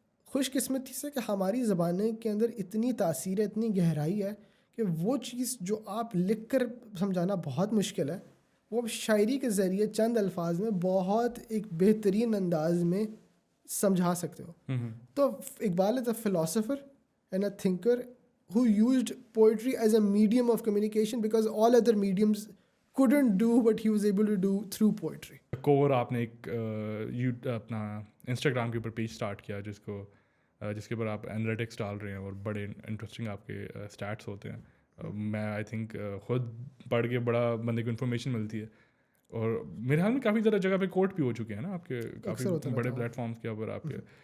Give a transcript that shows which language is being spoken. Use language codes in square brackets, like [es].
[ur] خوش قسمتی سے کہ ہماری زبانیں کے اندر اتنی تاثیر ہے, اتنی گہرائی ہے کہ وہ چیز جو آپ لکھ کر سمجھانا بہت مشکل ہے وہ شاعری کے ذریعے چند الفاظ میں بہت ایک بہترین انداز میں سمجھا سکتے ہو. تو اقبال [en] Is a philosopher and a thinker who used poetry as a medium of communication because all other mediums couldn't do what he was able to do through poetry. [ur] چکور آپ نے ایک اپنا انسٹاگرام کے اوپر پیج اسٹارٹ کیا جس کے اوپر آپ انالیٹکس ڈال رہے ہیں اور بڑے انٹرسٹنگ آپ کے اسٹیٹس ہوتے ہیں. میں آئی تھنک خود پڑھ کے بڑا بندے کو انفارمیشن ملتی ہے, اور میرے خیال میں کافی زیادہ جگہ پہ کوٹ بھی ہو چکے ہیں نا آپ کے کافی بڑے پلیٹ فارمس کے اوپر آپ کے.